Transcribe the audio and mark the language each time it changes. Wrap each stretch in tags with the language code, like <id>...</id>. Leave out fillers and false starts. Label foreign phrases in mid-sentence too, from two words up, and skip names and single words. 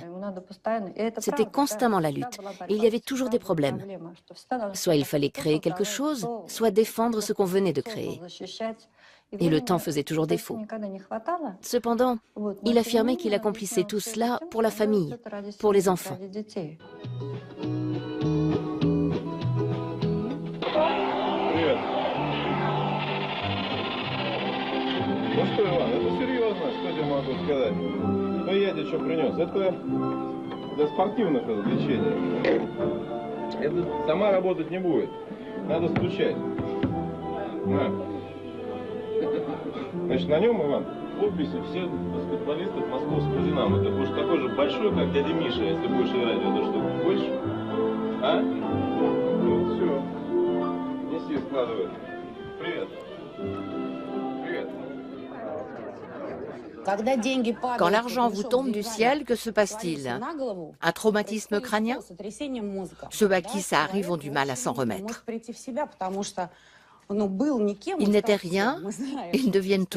<fr>C'était constamment la lutte. Et il y avait toujours des problèmes. Soit il fallait créer quelque chose, soit défendre ce qu'on venait de créer. Et le temps faisait toujours défaut. Cependant, il affirmait qu'il accomplissait tout cela pour la famille, pour les enfants.</fr> <ru>Ну что, Иван, это серьезно, что тебе могу сказать? Ну я тебе что принес? Это для спортивных развлечений. Это сама работать не будет. Надо стучать. На. Значит, на нем, Иван, подписи всех баскетболистов московского «Динамо». Ты будешь такой же большой, как дядя Миша, если будешь играть в эту штуку. Хочешь? А? Ну, все. Неси, складывай. Привет.</ru> <fr>Quand l'argent vous tombe du ciel, que se passe-t-il? Un traumatisme crânien? Ceux à qui ça arrive ont du mal à s'en remettre. Ils n'étaient rien, ils deviennent tout.</fr>